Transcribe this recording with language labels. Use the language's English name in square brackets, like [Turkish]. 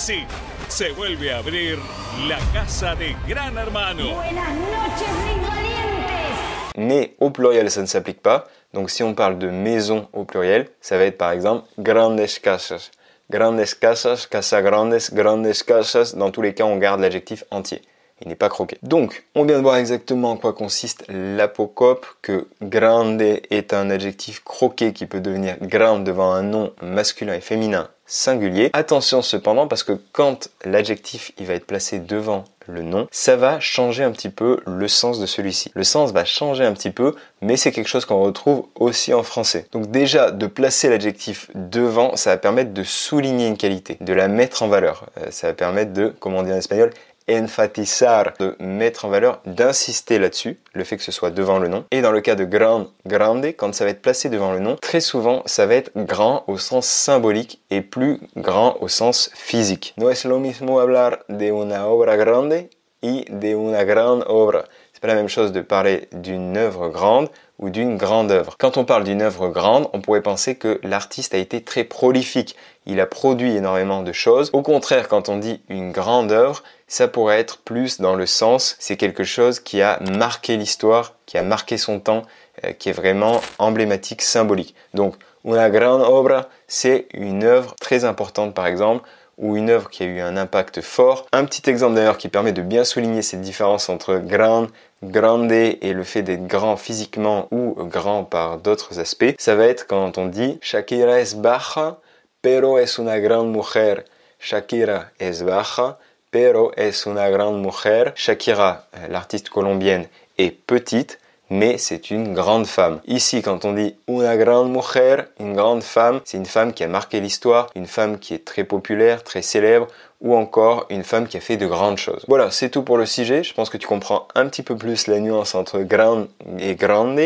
[Spanish] Sí, se vuelve a abrir la casa de Gran Hermano. Buenas noches, mis valientes. [French] Mais au pluriel, ça ne s'applique pas. Donc si on parle de maison au pluriel, ça va être par exemple [Spanish] grandes casas. Grandes casas, casa grandes, grandes casas. [French] Dans tous les cas, on garde l'adjectif entier. Il n'est pas croqué. Donc, on vient de voir exactement en quoi consiste l'apocope, que grande est un adjectif croqué qui peut devenir grande devant un nom masculin et féminin singulier. Attention cependant, parce que quand l'adjectif il va être placé devant le nom, ça va changer un petit peu le sens de celui-ci. Le sens va changer un petit peu, mais c'est quelque chose qu'on retrouve aussi en français. Donc déjà, de placer l'adjectif devant, ça va permettre de souligner une qualité, de la mettre en valeur. Ça va permettre de, comme on dit en espagnol, enfatizar, de mettre en valeur, d'insister là-dessus, le fait que ce soit devant le nom. Et dans le cas de grande, quand ça va être placé devant le nom, très souvent, ça va être grand au sens symbolique et plus grand au sens physique. [Spanish] No es lo mismo hablar de una obra grande y de una gran obra. [French] C'est pas la même chose de parler d'une œuvre grande ou d'une grande œuvre. Quand on parle d'une œuvre grande, on pourrait penser que l'artiste a été très prolifique. Il a produit énormément de choses. Au contraire, quand on dit une grande œuvre, ça pourrait être plus dans le sens, c'est quelque chose qui a marqué l'histoire, qui a marqué son temps, qui est vraiment emblématique, symbolique. Donc, [Spanish] una gran obra, [French] c'est une œuvre très importante par exemple, ou une œuvre qui a eu un impact fort. Un petit exemple d'ailleurs qui permet de bien souligner cette différence entre grande et le fait d'être grand physiquement ou grand par d'autres aspects, ça va être quand on dit [Spanish] Shakira es baja, pero es una gran mujer. Shakira es baja, pero es una gran mujer. [French] Shakira, l'artiste colombienne, est petite, mais c'est une grande femme. Ici, quand on dit [Spanish] una gran mujer, [French] une grande femme, c'est une femme qui a marqué l'histoire, une femme qui est très populaire, très célèbre, ou encore une femme qui a fait de grandes choses. Voilà, c'est tout pour le sujet. Je pense que tu comprends un petit peu plus la nuance entre gran et grande.